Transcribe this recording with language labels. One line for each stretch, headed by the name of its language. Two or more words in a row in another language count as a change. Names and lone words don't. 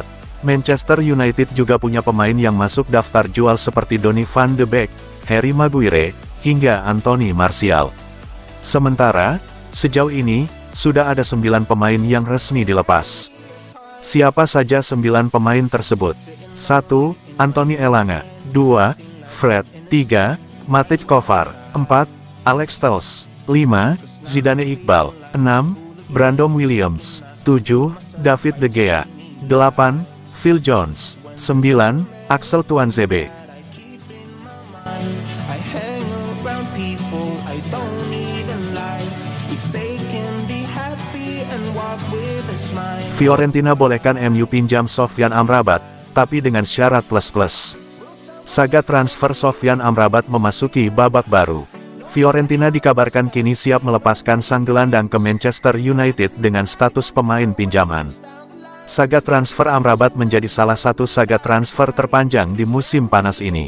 Indonesian: Manchester United juga punya pemain yang masuk daftar jual seperti Donny van de Beek, Harry Maguire, hingga Anthony Martial. Sementara, sejauh ini, sudah ada 9 pemain yang resmi dilepas. Siapa saja 9 pemain tersebut? 1. Anthony Elanga. 2. Fred. 3. Matej Kovar. 4. Alex Telles. 5. Zidane Iqbal. 6. Brandon Williams. 7. David De Gea. 8. Phil Jones. 9. Axel Tuanzebe.
English: I hang around people I don't even like. If they can be happy and walk with a smile.
Indonesian: Fiorentina bolehkan MU pinjam Sofyan Amrabat, tapi dengan syarat plus-plus. Saga transfer Sofyan Amrabat memasuki babak baru. Fiorentina dikabarkan kini siap melepaskan sang gelandang ke Manchester United dengan status pemain pinjaman. Saga transfer Amrabat menjadi salah satu saga transfer terpanjang di musim panas ini.